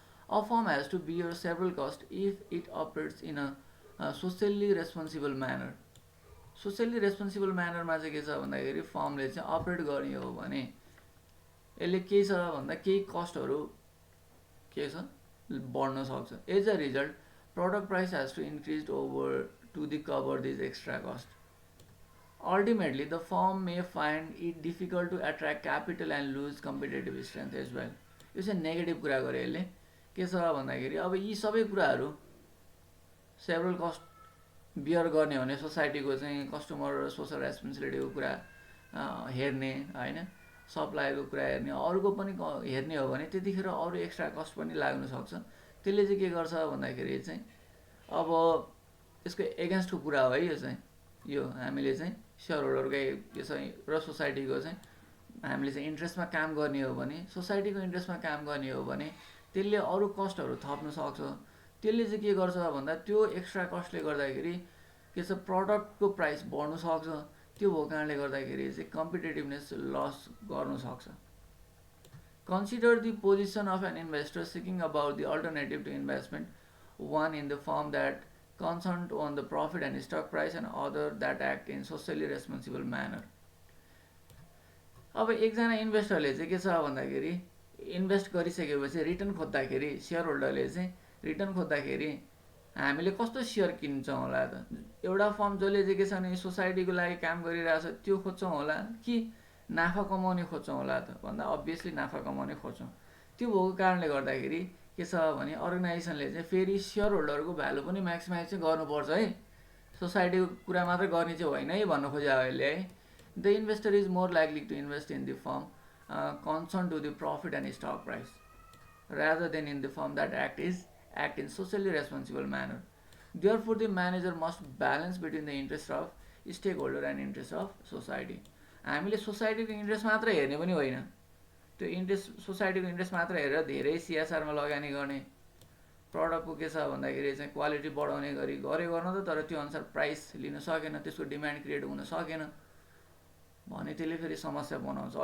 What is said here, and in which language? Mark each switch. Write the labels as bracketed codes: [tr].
[en] A firm has to bear several costs if it operates in a socially responsible manner. [ne] Socially responsible म्यानरमा चाहिँ के छ भन्दाखेरि फर्मले चाहिँ अपरेट गर्ने हो भने यसले के छ भन्दा केही कस्टहरू के छ बढ्न सक्छ। [en] As a result product price has to increase over to the cover this extra cost. Ultimately the firm may find it difficult to attract capital and lose competitive strength as well. [ne] यो चाहिँ negative कुरा गरे यसले। के छ भन्दाखेरि अब यी सबै कुराहरू सेभरल कस्ट बियर गर्ने हो भने सोसाइटीको चाहिँ कस्टमर र सोसल रेस्पोन्सिबिलिटीको कुरा हेर्ने होइन, सप्लाईको कुरा हेर्ने, अरूको पनि हेर्ने हो भने त्यतिखेर अरू एक्स्ट्रा कस्ट पनि लाग्न सक्छ। त्यसले चाहिँ के गर्छ भन्दाखेरि चाहिँ अब यसको एगेन्स्टको कुरा हो है। यो चाहिँ यो हामीले चाहिँ सेयर होल्डरकै यो चाहिँ र सोसाइटीको चाहिँ हामीले चाहिँ इन्ट्रेस्टमा काम गर्ने हो भने, सोसाइटीको इन्ट्रेस्टमा काम गर्ने हो भने त्यसले अरू कस्टहरू थप्न सक्छ। त्यसले चाहिँ के गर्छ भन्दा त्यो एक्स्ट्रा कस्टले गर्दाखेरि के छ, प्रडक्टको प्राइस बढ्नु सक्छ। त्यो भएको कारणले गर्दाखेरि चाहिँ कम्पिटेटिभनेस लस गर्नु सक्छ। [en] Consider the position of an investor seeking about the alternative to investment, one in the firm that concerned on the profit and stock price and other that act in socially responsible manner. [ne] अब एकजना इन्भेस्टरले चाहिँ के छ भन्दाखेरि invest गरिसकेपछि return खोज्दाखेरि share होल्डरले चाहिँ return खोज्दाखेरि हामीले कस्तो सेयर किन्छौँ होला त? एउटा फर्म जसले चाहिँ के छ भने सोसाइटीको लागि काम गरिरहेछ त्यो खोज्छौँ होला कि नाफा कमाउने खोज्छौँ होला त भन्दा अभियसली नाफा कमाउने खोज्छौँ। त्यो भएको कारणले गर्दाखेरि के छ भने अर्गनाइजेसनले चाहिँ फेरि सेयर होल्डरको भ्यालु पनि म्याक्सिमाइज चाहिँ गर्नुपर्छ है, सोसाइटीको कुरा मात्रै गर्ने चाहिँ होइन है भन्नु खोज्यो अहिले है। [en] The investor is more likely to invest in the firm concern to the profit and stock price rather than in the firm that act in socially responsible manner. Therefore, the manager must balance between the interest of stakeholder and interest of society. [ne] हामीले सोसाइटीको interest मात्र हेर्ने पनि होइन, त्यो interest सोसाइटीको interest मात्र हेरेर धेरै सिएसआरमा लगानी गर्ने, प्रडक्टको के छ भन्दाखेरि चाहिँ क्वालिटी बढाउने गरी गर्न त तर त्यो अनुसार प्राइस लिन सकेन, त्यसको डिमान्ड क्रिएट हुन सकेन भने त्यसले फेरि समस्या बनाउँछ।